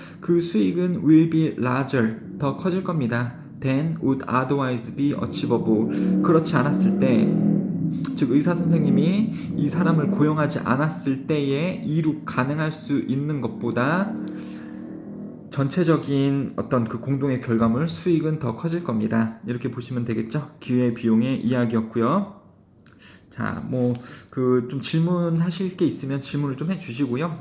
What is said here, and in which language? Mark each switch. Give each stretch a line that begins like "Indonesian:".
Korean: 그 수익은
English: will be larger,
Korean: 더 커질 겁니다.
English: than would otherwise be achievable.
Korean: 그렇지 않았을 때, 즉 의사 선생님이 이 사람을 고용하지 않았을 때에 이룩 가능할 수 있는 것보다 전체적인 어떤 그 공동의 결과물 수익은 더 커질 겁니다. 이렇게 보시면 되겠죠? 기회 비용의 이야기였고요. 자, 뭐 그 좀 질문하실 게 있으면 질문을 좀 해주시고요.